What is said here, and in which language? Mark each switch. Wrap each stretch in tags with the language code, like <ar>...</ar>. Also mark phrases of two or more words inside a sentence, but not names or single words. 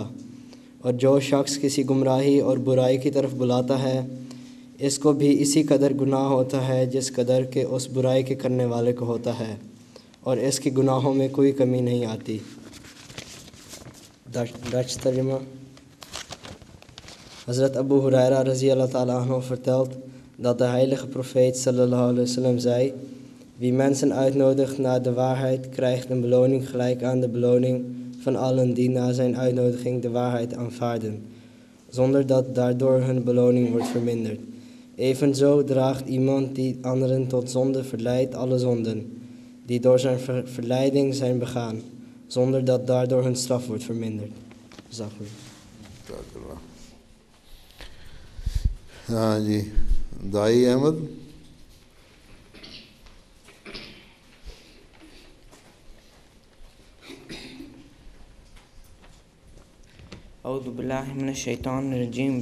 <ur>اور جو شخص کسی گمراہی اور برائی کی طرف بلاتا ہے اس کو بھی اسی قدر گناہ ہوتا ہے جس قدر کہ اس برائی کے کرنے والے کو ہوتا ہے، اور اس کی گناہوں میں کوئی کمی نہیں آتی. ڈچ ترجمہ.</ur> <nl>Hazrat Abu Huraira</nl> <ar>رضي الله تعالى عنه</ar> <nl>vertelt dat de heilige profeet</nl> <ar>صلى الله عليه وسلم</ar> <nl>zei: wie mensen uitnodigt naar de waarheid krijgt een beloning gelijk aan de beloning van allen die na zijn uitnodiging de waarheid aanvaarden, zonder dat daardoor hun beloning wordt verminderd. Evenzo draagt iemand die anderen tot zonde verleidt alle zonden die door zijn verleiding zijn begaan, zonder dat daardoor hun straf wordt verminderd.</nl> <ur>ہاں جی، دائی احمد.</ur> <ar>اعوذ باللہ من الشیطان الرجیم.</ar>